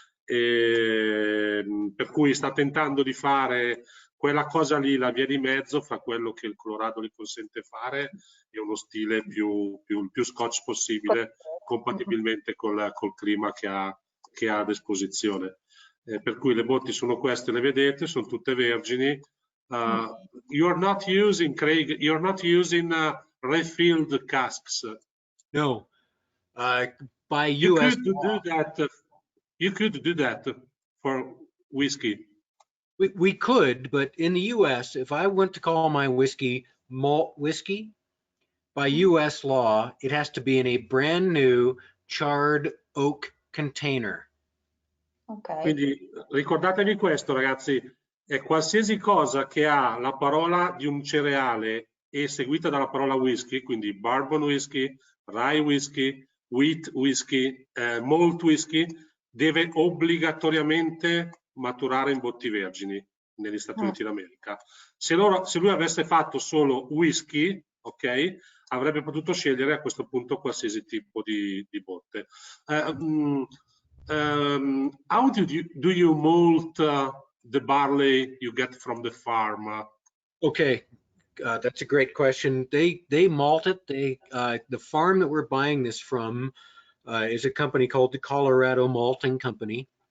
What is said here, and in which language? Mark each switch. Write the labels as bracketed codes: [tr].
[it] Per cui sta tentando di fare quella cosa lì, la via di mezzo fra quello che il Colorado gli consente fare e uno stile più scotch possibile, compatibilmente col clima che ha a disposizione. Per cui le botti sono queste, le vedete, sono tutte vergini. [en] You're not using, Craig, you're not using refilled casks. No. By US you could do that for whiskey. We could, but in the US, if I went to call my whiskey malt whiskey, by US law, it has to be in a brand new charred oak container. Okay. [it] Quindi ricordatevi questo, ragazzi, è qualsiasi cosa che ha la parola di un cereale e seguita dalla parola whisky, quindi bourbon whisky, rye whisky, wheat whisky, malt whisky, deve obbligatoriamente maturare in botti vergini negli Stati Uniti d'America. Se lui avesse fatto solo whisky, ok, avrebbe potuto scegliere a questo punto qualsiasi tipo di botte. [en] How do you malt the barley you get from the farm? Okay, that's a great question. They malt it. The farm that we're buying this from is a company called the Colorado Malting Company.